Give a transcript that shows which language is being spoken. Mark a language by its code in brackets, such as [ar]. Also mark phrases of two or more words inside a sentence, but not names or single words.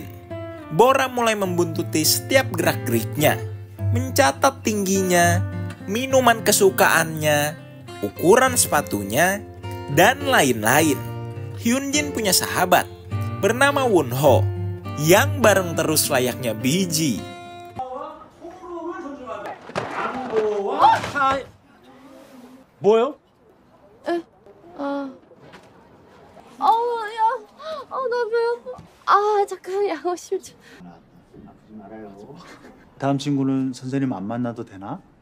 [id] Bora mulai membuntuti setiap gerak-geriknya, mencatat tingginya, minuman kesukaannya, ukuran sepatunya, dan lain-lain. Hyunjin punya sahabat bernama Wonho yang bareng terus layaknya biji. [ko] 뭐요? 나 배고파. 잠깐 양호실 좀. 아프지 말아요. 다음 친구는 선생님 안 만나도 되나?